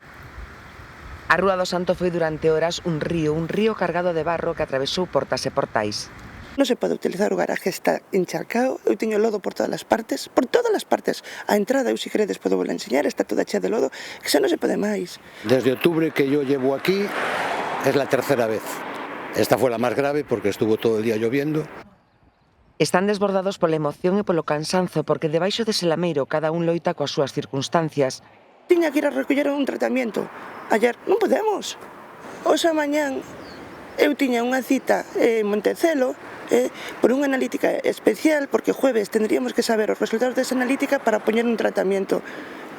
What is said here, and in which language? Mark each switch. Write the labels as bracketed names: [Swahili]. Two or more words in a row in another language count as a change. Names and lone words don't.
[Galician] A Rúa do Santo foi durante horas un río cargado de barro que atravesou portas e portais. Non se pode utilizar o garaje, está encharcado, eu teño lodo por todas as partes. A entrada, eu se queredes podo vos enseñar, está toda chea de lodo, que xa non se pode máis. [Spanish] Desde octubre que yo llevo aquí, es la tercera vez. Esta fue la más grave porque estuvo todo el día lloviendo. [Galician] Están desbordados pola emoción e polo cansanzo porque debaixo dese lameiro cada un loita coas súas circunstancias. Tiña que ir a recoller un tratamento. Ayer non podemos. Hoxe mañán eu tiña unha cita en Montecelo por unha analítica especial porque [Spanish] jueves tendríamos que saber [Galician] os resultados desa analítica para poñer un tratamento.